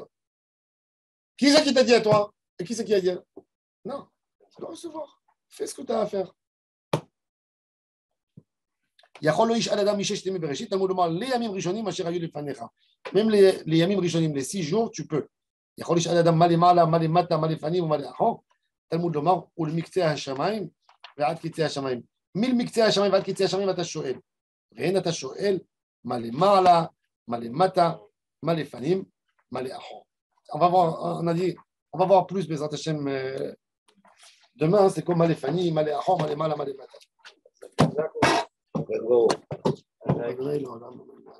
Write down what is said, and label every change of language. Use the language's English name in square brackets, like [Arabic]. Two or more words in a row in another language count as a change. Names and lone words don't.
[French] Qui c'est qui t'a dit à toi? Et qui c'est qui a dit? Non, tu dois recevoir. Fais ce que tu as à faire. Même les [Hebrew] ימים ראשונים, [French] les 6 jours, tu peux. [Hebrew] תלמוד לומר, ou למקצה השמיים, ועד קצה השמיים. מלמקצה השמיים ועד קצה השמיים אתה שואל. ואין אתה שואל מה למעלה, מה למטה, מה לפנים, מה לאחור. [French] On va voir plus, [Hebrew] בעזרת השם, [French] demain, c'est comme [Hebrew] מה לפני מה לאחור מה למעלה מה למטה. [French] D'accord.